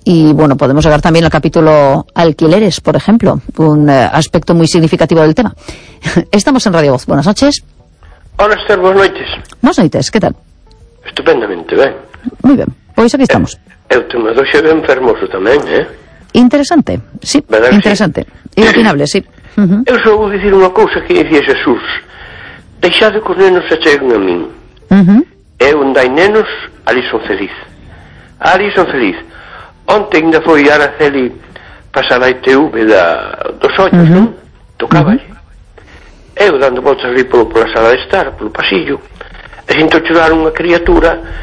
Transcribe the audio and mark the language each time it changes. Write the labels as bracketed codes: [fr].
[es] Y bueno, podemos llegar también al capítulo alquileres, por ejemplo, un aspecto muy significativo del tema. Estamos en Radio Voz. Buenas noches. Hola, Esther. Buenas noches. Buenas noches. ¿Qué tal? Estupendamente, ¿eh? Muy bien. Pues aquí estamos. El tema de hoy se ve enfermoso también, ¿eh? Interesante. Sí, interesante. Sí. Inopinable, sí. [gl] Eu só vou dicir unha cousa que dicía Jesús: deixade que os nenos se cheguen a min. E onde hai nenos, ali son feliz. Ali son feliz. Ontem ainda foi Araceli pasar a ITV dos ollos, non? Tocaba aí. Eu dando voltas ali pola sala de estar, polo pasillo, e sinto chorar unha criatura.